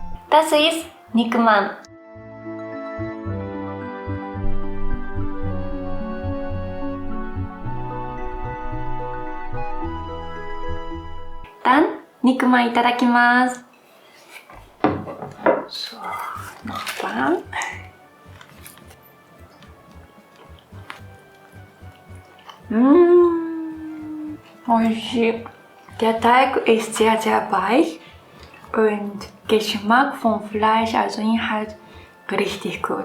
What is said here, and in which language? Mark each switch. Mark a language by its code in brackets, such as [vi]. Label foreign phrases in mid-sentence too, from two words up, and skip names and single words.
[de] Das ist Nikman. Dann Nikman いただきます。So, nochmal. Oishi. Der Teig ist sehr, sehr weich und Geschmack vom Fleisch, also Inhalt, richtig gut.